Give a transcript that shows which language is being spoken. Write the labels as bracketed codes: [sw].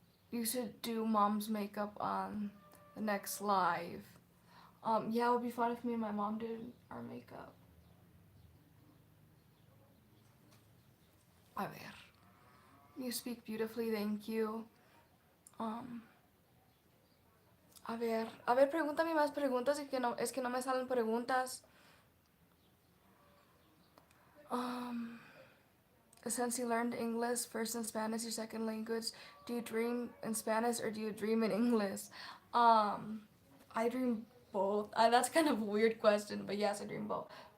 [en] You should do mom's makeup on the next live. Yeah, it would be fun if me and my mom did our makeup. [es] A ver. [en] You speak beautifully, thank you. [es] A ver, pregúntame más preguntas, es que no me salen preguntas. [en] Since you learned English first and Spanish, your second language, do you dream in Spanish or do you dream in English? I dream both. That's kind of a weird question, but yes, I dream both.